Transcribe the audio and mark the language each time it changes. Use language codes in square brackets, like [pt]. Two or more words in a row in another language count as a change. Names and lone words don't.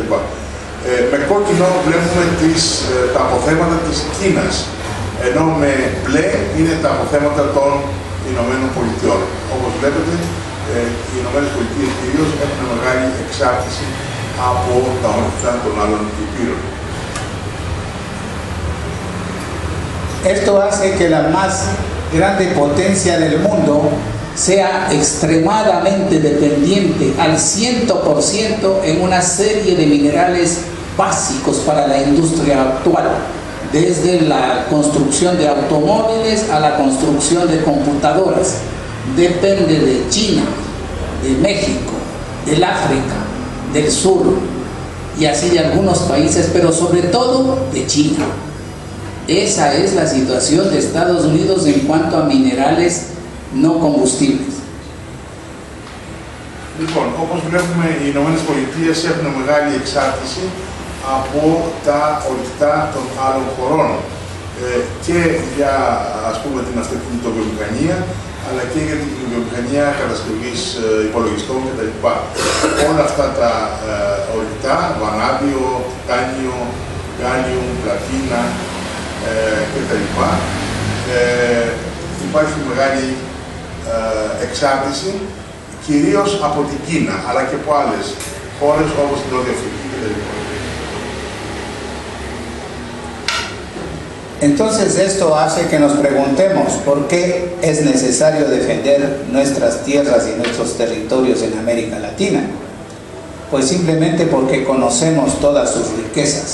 [el] Με κόκκινο βλέπουμε τα αποθέματα της Κίνας, ενώ με μπλε είναι τα αποθέματα των Ηνωμένων Πολιτειών. Όπως βλέπετε, οι Ηνωμένες Πολιτείες κυρίως έχουν μεγάλη εξάρτηση από τα όρυκτα των άλλων υπήρων. [es] Esto hace que la más grande potencia del mundo sea extremadamente dependiente al 100% en una serie de minerales básicos para la industria actual, desde la construcción de automóviles a la construcción de computadoras. Depende de China, de México, del África, del sur y así de algunos países, pero sobre todo de China. Esa es la situación de Estados Unidos en cuanto a minerales no combustibles. [el] Λοιπόν, όπως βλέπουμε, οι Ηνωμένες Πολιτείες έχουν μεγάλη εξάρτηση από τα ορυκτά των άλλων χωρών και για, ας πούμε, την αυτοκινητοβιομηχανία, αλλά και για την βιομηχανία κατασκευής υπολογιστών κτλ. Όλα αυτά τα ορυκτά, βανάδιο, τιτάνιο, γάλιο, πλατίνα κτλ. Υπάρχει μεγάλη εξάρτηση, κυρίως από την Κίνα, αλλά και από άλλες χώρες όπως την Νότια Αφρική κτλ. [es] Entonces esto hace que nos preguntemos por qué es necesario defender nuestras tierras y nuestros territorios en América Latina. Pues simplemente porque conocemos todas sus riquezas.